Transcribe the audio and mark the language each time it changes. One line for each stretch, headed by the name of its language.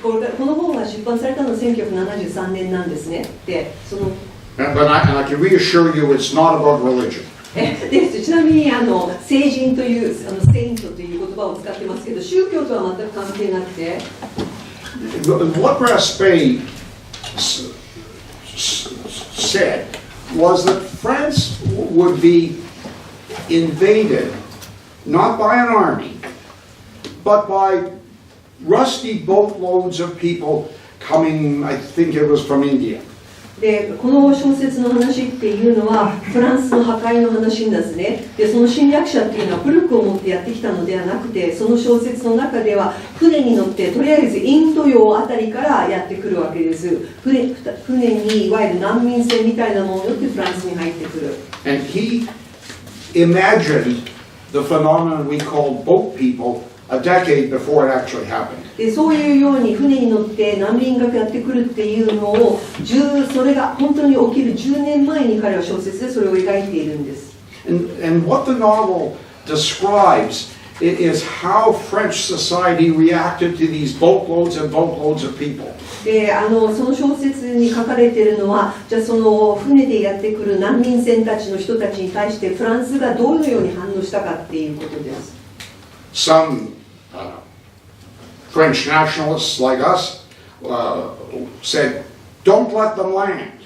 Japanese: この本が出版されたのは1973年なんですね。で、その
English: But I can reassure you, it's not about religion.
Japanese: でちなみに聖人というセイントという言葉を使ってますけど、宗教とは全く関係なくて。
English: What Raspail said was that France would be invaded not by an army, but by rusty boatloads of people coming, I think it was from India,
Japanese: でこの小説の話っていうのはフランスの破壊の話なんですね。でその侵略者っていうのは武力を持ってやってきたのではなくて、その小説の中では船に乗ってとりあえずインド洋あたりからやってくるわけです。船にいわゆる難民船みたいなものを乗ってフランスに入ってくる。
English: And he imagined the phenomenon we call boat people a decade before it actually happened.
Japanese: でそういうように船に乗って難民がやってくるっていうのをそれが本当に起きる10年前に彼は小説でそれを描いているんです。
English: And what the novel describes is how French society reacted to these boatloads and boatloads of people.
Japanese: でその小説に書かれているのは、じゃあその船でやってくる難民船たちの人たちに対してフランスがどのように反応したかっていうことです。
English: Some French nationalists like us said, "Don't let them land."